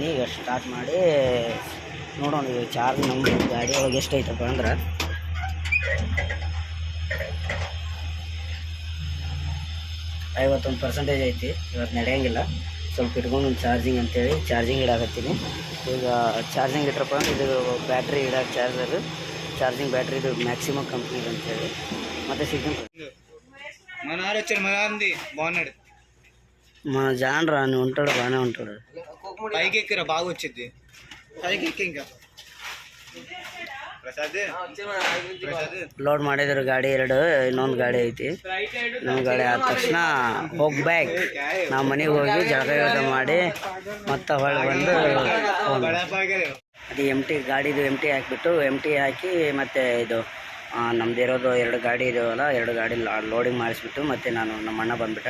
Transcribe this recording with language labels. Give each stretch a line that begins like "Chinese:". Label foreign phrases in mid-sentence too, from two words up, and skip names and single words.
Kannada: ಈಗ ಸ್ಟಾರ್ಟ್ ಮಾಡಿ ನೋಡೋಣ ಇವಾಗ ಚಾರ್ಜ್ ನಮ್ಮ ಗಾಡಿ ಒಳಗೆ ಎಷ್ಟು ಐತಪ್ಪ ಅಂದ್ರೆ 51% ಐತಿ. ಇವತ್ತು ನಡೆಯೋಂಗಿಲ್ಲ, ಸ್ವಲ್ಪ ಇಟ್ಕೊಂಡು ಒಂದು ಚಾರ್ಜಿಂಗ್ ಅಂತೇಳಿ ಚಾರ್ಜಿಂಗ್ ಇಡಾಕತ್ತೀನಿ. ಈಗ ಚಾರ್ಜಿಂಗ್ ಇಟ್ರಪ್ಪ ಅಂದ್ರೆ ಇದು ಬ್ಯಾಟ್ರಿ ಇಡೋಕೆ ಚಾರ್ಜರು, ಚಾರ್ಜಿಂಗ್ ಬ್ಯಾಟ್ರಿ ಇದು ಮ್ಯಾಕ್ಸಿಮಮ್ ಕಂಪ್ನಿದು ಅಂತೇಳಿ. ಮತ್ತೆ ಸಿಗ್ತೀನಿ
Telugu: మన జానరా అని ఉంటాడు, బాగానే ఉంటాడు. పైకి ఎక్కిరా, బాగా వచ్చింది పైకి ఎక్కి.
Kannada: ఇంకా ಲೋಡ್ ಮಾಡಿದ್ರು ಗಾಡಿ 2, ಇನ್ನೊಂದು ಗಾಡಿ ಐತಿ. ಇನ್ನೊಂದು ಗಾಡಿ ಆದ ತಕ್ಷಣ ಹೋಗ್ಬೇಕು. ನಾವು ಮನೆಗೆ ಹೋಗಿ ಜಳಕ ಮಾಡಿ ಮತ್ತೆ ಹೊಳ್ಳಿ ಬಂದು ಅದು ಗಾಡಿದು ಎಮ್ ಟಿ ಹಾಕಿಬಿಟ್ಟು ಹಾಕಿ ಮತ್ತೆ ಇದು ನಮ್ದು ಇರೋದು 2 ಗಾಡಿ ಇದಾವಲ್ಲ, 2 ಗಾಡಿ ಲೋಡಿಂಗ್ ಮಾಡಿಸ್ಬಿಟ್ಟು ಮತ್ತೆ ನಮ್ಮ ಅಣ್ಣ ಬಂದುಬಿಟ್ಟ.